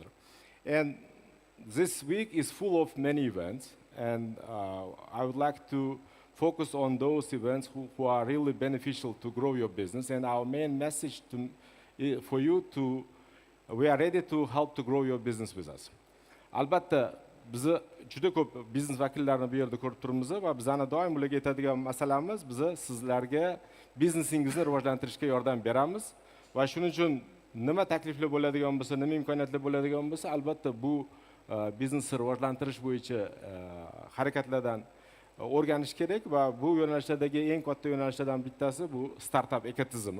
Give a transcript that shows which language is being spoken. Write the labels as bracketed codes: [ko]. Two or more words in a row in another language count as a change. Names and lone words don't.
[en] And this week is full of many events, and I would like to focus on those events who are really beneficial to grow your business. And our main message for you we are ready to help to grow your business with us. [uz] Albatta, biz juda ko'p biznes vakillarini bu yerda ko'rib turibmiz va bizani doim ularga aytadigan masalamiz biz sizlarga biznesingizni rivojlantirishga yordam beramiz va shuning uchun nima takliflar bo'ladigan bo'lsa, nima imkoniyatlar bo'ladigan bo'lsa, albatta bu biznesni rivojlantirish bo'yicha harakatlardan o'rganish kerak va bu yo'nalishlardagi eng katta yo'nalishlardan bittasi bu startup ekotizimi.